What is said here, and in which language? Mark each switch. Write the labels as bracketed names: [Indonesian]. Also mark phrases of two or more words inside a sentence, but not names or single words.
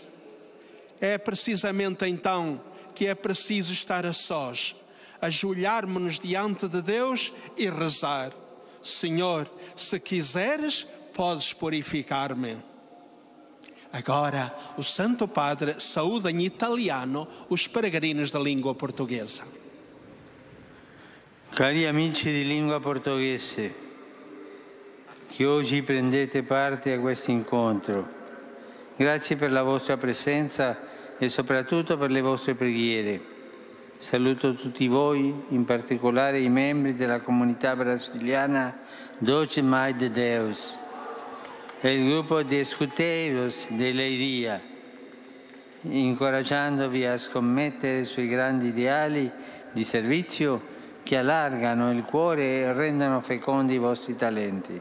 [Portuguese] É precisamente então que é preciso estar a sós, ajoelharmos-nos diante de Deus e rezar: Senhor, se quiseres, podes purificar-me. Agora, o Santo Padre saúda em italiano os peregrinos da língua portuguesa. [Italian] Cari amici di lingua portoghese, che oggi prendete parte a questo incontro, grazie per la vostra presenza e soprattutto per le vostre preghiere. Saluto tutti voi, in particolare i membri della comunità brasiliana Doce Mai de Deus e il gruppo di Escuteiros de Leiria, incoraggiandovi a scommettere sui grandi ideali di servizio che allargano il cuore e rendono fecondi i vostri talenti.